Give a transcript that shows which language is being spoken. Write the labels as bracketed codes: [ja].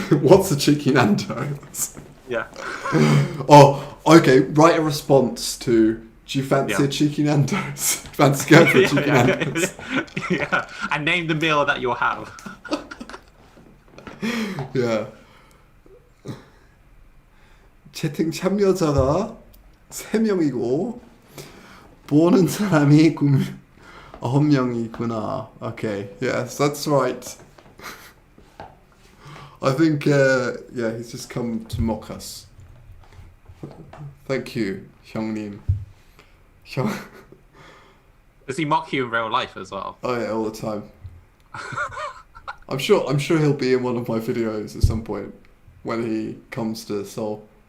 [en] What's a cheeky Nando's? Yeah. Oh, okay. Write a response to. Do you fancy Yeah. a cheeky Nando's? Fancy going for a cheeky Nando's? Yeah. And name the meal that you'll have. Yeah. [ko] 채팅 참여자가 3명이고 보는 사람이 9명이구나. [en] Okay, yes, that's right. I think, yeah, he's just come to mock us. Thank you, 형님. Does he mock you in real life as well? Oh yeah, all the time. I'm sure he'll be in one of my videos at some point when he comes to Seoul.